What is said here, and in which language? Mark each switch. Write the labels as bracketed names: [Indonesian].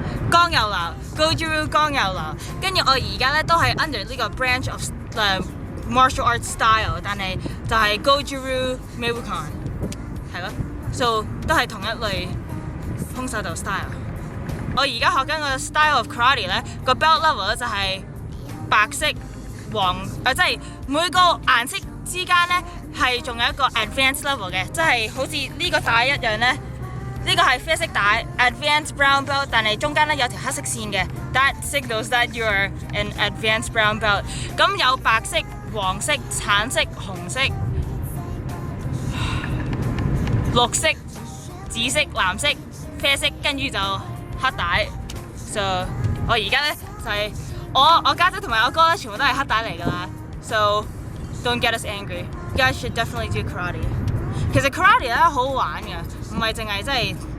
[Cantonese] 江右流 Gojuru 江右流。跟住我而家咧都係 [English] under [Cantonese] 呢個 [English] branch of martial arts style， [Cantonese] 但係就係 Gojuru Meibukan， 係咯 ，so 都係同一類空手道 style。我而家學緊個 [English] style of karate [Cantonese] 咧，個 [English] belt level [Cantonese] 咧就係白色、即係每個顏色之間咧係仲有一個 [English] advanced level [Cantonese] 嘅，即係好似呢個帶一樣咧。呢個係啡色帶 [English] advanced brown belt， [Cantonese] 但係中間咧有條黑色線嘅 ， [English] that signals that you are an advanced brown belt。 [Cantonese] 咁有白色、黃色、橙色、紅色、綠色、紫色、藍色、啡色，跟住就黑帶。 So 我而家咧就係、我家姐同埋我哥咧全部都係黑帶嚟㗎啦。 [English] So don't get us angry. You guys should definitely do karate. [Cantonese] 其實 karate 咧好好玩嘅，唔係淨係真係